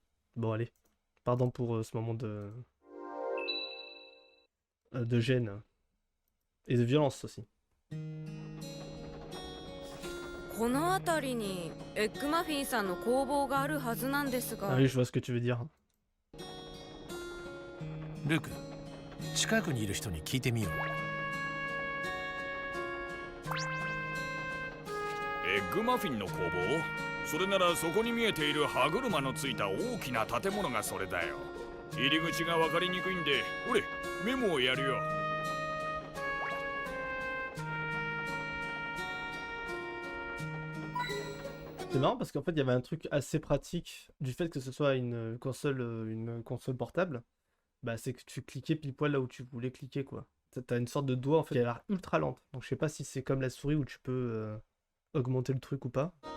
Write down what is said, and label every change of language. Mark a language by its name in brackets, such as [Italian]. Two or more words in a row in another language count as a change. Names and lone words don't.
[French] Bon allez, pardon pour ce moment de gêne. Et de violence aussi. Ah oui, je vois ce que tu veux dire. Luke, [Japanese] 近くにいる人に聞いてみよう。エッグマフィンの工房？それならそこに見えている歯車のついた大きな建物がそれだよ。入り口が分かりにくいんで、ほれ、メモをやるよ。 [French] C'est marrant parce qu'en fait il y avait un truc assez pratique du fait que ce soit une console portable. Bah c'est que tu cliquais pile poil là où tu voulais cliquer quoi. T'as une sorte de doigt en fait qui a l'air ultra lente. Donc je sais pas si c'est comme la souris où tu peux augmenter le truc ou pas.